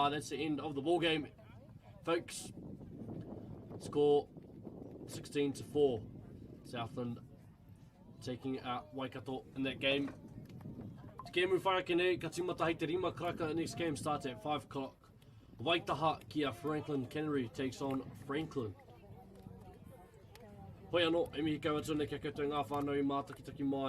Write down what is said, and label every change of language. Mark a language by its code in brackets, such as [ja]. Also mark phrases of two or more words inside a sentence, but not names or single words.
[en] That's the end of the ball game, folks. Score 16-4. Southland taking out Waikato in that game. [mi] Te kemu wharakene, ka timata hei te rima karaka. [en] Next game starts at 5 o'clock. Waitaha kia Franklin Cannery takes on Franklin. [mi] Hoi anō, e mihi kaua tūne kia koutou ngā whānau I mātakitaki mai.